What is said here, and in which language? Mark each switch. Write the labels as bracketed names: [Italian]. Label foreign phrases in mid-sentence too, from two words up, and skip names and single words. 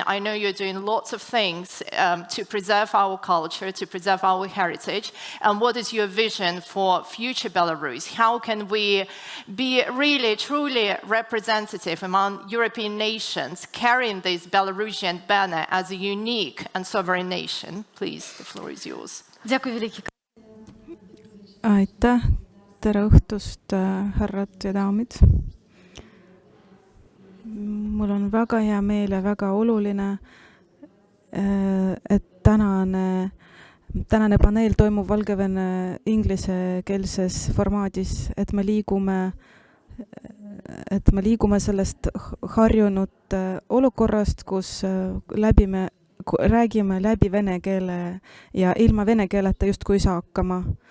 [English] I know you're doing lots of things to preserve our culture, to preserve our heritage. And what is your vision for future Belarus? How can we be really, truly representative among European nations, carrying this Belarusian banner as a unique and sovereign nation? Please, the floor is yours. [Estonian] Aitäh! Tere õhtust, härrad ja daamid. Mul on väga hea meel ja väga oluline, et tänane paneel toimub Valgevene inglisekeelses formaadis, et me liigume sellest harjunud olukorrast, kus räägime läbi vene keele ja ilma vene keeleta justkui ei saa hakkama.